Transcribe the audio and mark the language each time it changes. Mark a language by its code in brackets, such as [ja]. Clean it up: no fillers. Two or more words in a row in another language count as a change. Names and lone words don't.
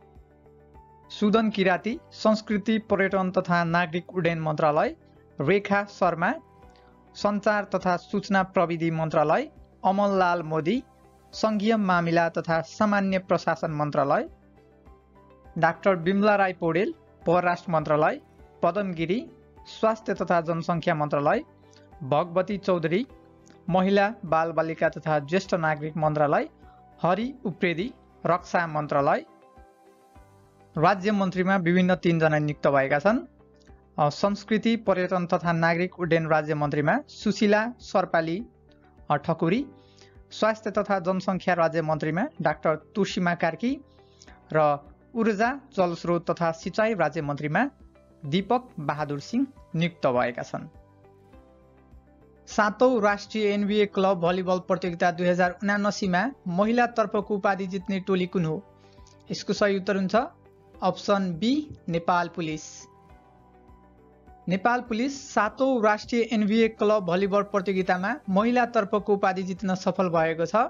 [ne] सुदन किराती संस्कृति पर्यटन तथा नागरिक उड्डयन मन्त्रालय, रेखा शर्मा सञ्चार तथा सूचना प्रविधि मन्त्रालय, अमललाल मोदी संघीय मामिला तथा सामान्य प्रशासन मन्त्रालय, डाक्टर बिमला राई पौडेल परराष्ट्र मन्त्रालय, पदम गिरी स्वास्थ्य तथा जनसङ्ख्या मन्त्रालय, भगवती चौधरी महिला बाल बालिका तथा ज्येष्ठ नागरिक मन्त्रालय, हरि उप्रेती रक्षा मन्त्रालय। राज्य मन्त्रीमा विभिन्न 3 जना नियुक्त भएका छन्। संस्कृति पर्यटन तथा नागरिक उड्डयन राज्य मन्त्रीमा सुशीला सरपाली ठकुरी, स्वास्थ्य तथा जनसङ्ख्या राज्य मन्त्रीमा डाक्टर तुषिमा कार्की र ऊर्जा जलस्रोत तथा सिंचाई राज्य मन्त्रीमा दीपक बहादुर सिंह नियुक्त भएका छन्। 7औं राष्ट्रिय एनबीए क्लब भलिबल प्रतियोगिता 2079 मा महिला तर्फको उपाधि जित्ने टोली कुन हो? यसको सही उत्तर हुन्छ अप्सन बी, नेपाल पुलिस। नेपाल पुलिस 7औं राष्ट्रिय एनबीए क्लब भलिबल प्रतियोगितामा महिला तर्फको उपाधि जित्न सफल भएको छ।